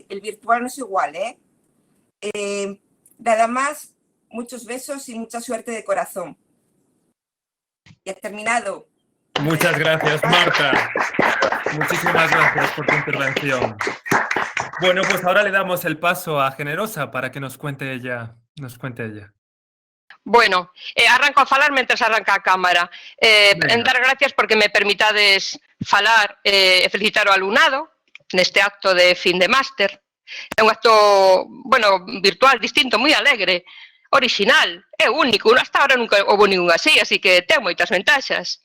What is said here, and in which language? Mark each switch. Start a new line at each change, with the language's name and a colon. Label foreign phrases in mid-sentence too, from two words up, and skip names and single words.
Spanish: El virtual no es igual, ¿eh? Nada más, muchos besos y mucha suerte de corazón. Y he terminado. Muchas gracias, Marta. Muchísimas gracias por tu intervención. Bueno, pues ahora le damos el paso a Generosa para que nos cuente ella.
Galician: Bueno, arranco a falar mentres arranca a cámara. En dar gracias porque me permitades falar e felicitar o alumnado neste acto de fin de máster. É un acto, bueno, virtual, distinto, moi alegre, original, é único. Hasta ahora nunca houve ningún así que ten moitas ventaxas.